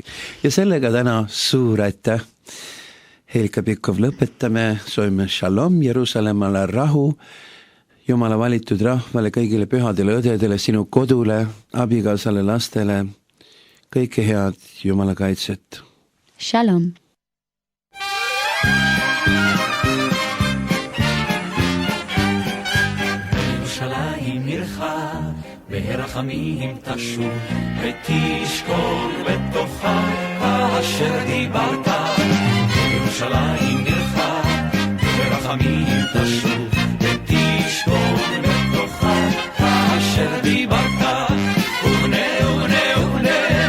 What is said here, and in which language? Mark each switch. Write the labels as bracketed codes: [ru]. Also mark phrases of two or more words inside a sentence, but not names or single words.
[et] Ja sellega täna suur aitäh. Helika Pikhof lõpetame, soovime shalom Jeruusalemmale, rahu, Jumala valitud rahvale, kõigile pühadele õdedele, sinu kodule, abikaasale, lastele, kõike head, Jumala kaitset. Shalom. [he] ברחמים תשוב ותשכון בתוכה כאשר דיברת ירושלים עירך ברחמים תשוב ותשכון בתוכה כאשר דיברת ובנה ובנה ובנה